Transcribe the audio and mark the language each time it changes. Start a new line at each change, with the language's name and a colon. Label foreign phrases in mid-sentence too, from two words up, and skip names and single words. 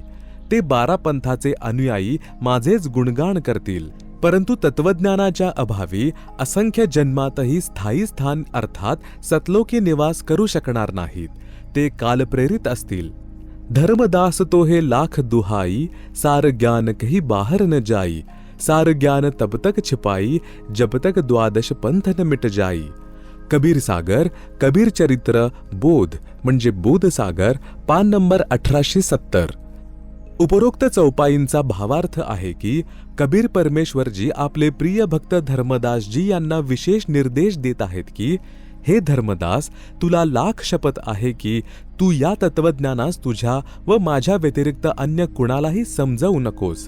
Marathi: ते 12 पंथाचे अनुयायी माझेच गुणगान करतील, परंतु तत्वज्ञानाच्या अभावी असंख्य जन्मातही स्थायी स्थान अर्थात सतलोकी निवास करू शकणार नाहीत. ते कालप्रेरित असतील.
Hindi: धर्मदास तो हे लाख दुहाई, सार ज्ञान कहीं बाहर न जाई, सार ज्ञान तब तक छिपाई, जब तक द्वादश पंथ न मिट जाई.
Marathi: कबीर सागर, कबीर चरित्र, बोध म्हणजे बोधसागर, पान नंबर 1870. उपरोक्त चौपाईंचा भावार्थ आहे की कबीर परमेश्वरजी आपले प्रिय भक्त धर्मदासजी यांना विशेष निर्देश देत आहेत की, हे धर्मदास, तुला लाख शपथ आहे की तू या तत्वज्ञानास तुझ्या व माझ्या व्यतिरिक्त अन्य कुणालाही समजावू नकोस.